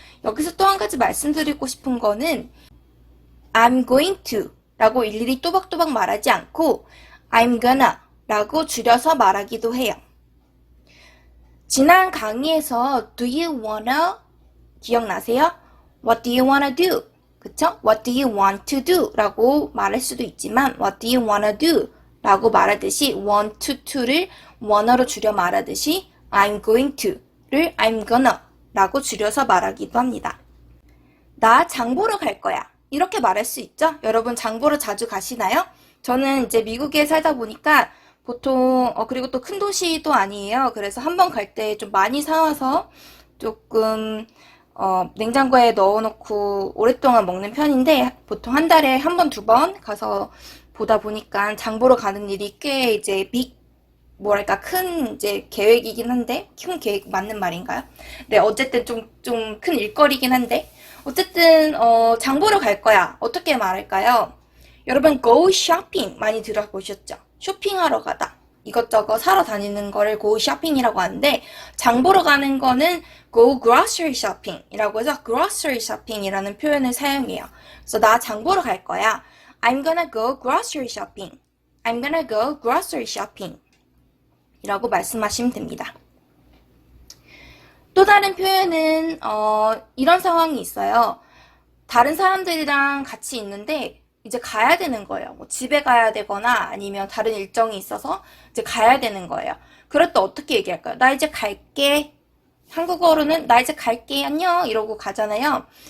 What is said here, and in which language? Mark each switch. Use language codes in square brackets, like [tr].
[ko] 여기서 또 한 가지 말씀드리고 싶은 거는 [en] I'm going to [ko] 라고 일일이 또박또박 말하지 않고 [en] I'm gonna [ko] 라고 줄여서 말하기도 해요. 지난 강의에서 [en] Do you wanna [ko] 기억나세요? [en] What do you wanna do? [ko] 그쵸? [en] What do you want to do? [ko] 라고 말할 수도 있지만 [en] What do you wanna do? [ko] 라고 말하듯이 want to를 wanna로 줄여 말하듯이 [en] I'm going to [ko] 를 [en] I'm gonna [ko] 라고 줄여서 말하기도 합니다. 나 장 보러 갈 거야. 이렇게 말할 수 있죠? 여러분 장 보러 자주 가시나요? 저는 이제 미국에 살다 보니까 보통 그리고 또 큰 도시도 아니에요. 그래서 한 번 갈 때 좀 많이 사와서 조금 냉장고에 넣어놓고 오랫동안 먹는 편인데 보통 한 달에 한 번, 두 번 가서 보다 보니까 장 보러 가는 일이 꽤 이제 뭐랄까 큰 이제 계획이긴 한데 큰 계획 맞는 말인가요? 네, 어쨌든 좀 큰 일거리긴 한데 어쨌든 장 보러 갈 거야. 어떻게 말할까요? 여러분 [en] go shopping [ko] 많이 들어보셨죠? 쇼핑하러 가다. 이것저것 사러 다니는 거를 [en] go shopping [ko] 이라고 하는데 장 보러 가는 거는 [en] go grocery shopping [ko] 이라고 해서 grocery shopping이라는 표현을 사용해요. 그래서 나 장 보러 갈 거야. [en] I'm gonna go grocery shopping. I'm gonna go grocery shopping [ko] 이라고 말씀하시면 됩니다. 또 다른 표현은 이런 상황이 있어요. 다른 사람들이랑 같이 있는데 이제 가야 되는 거예요. 뭐 집에 가야 되거나 아니면 다른 일정이 있어서 이제 가야 되는 거예요. 그럴 때 어떻게 얘기할까요? 나 이제 갈게. 한국어로는 나 이제 갈게. 안녕. 이러고 가잖아요.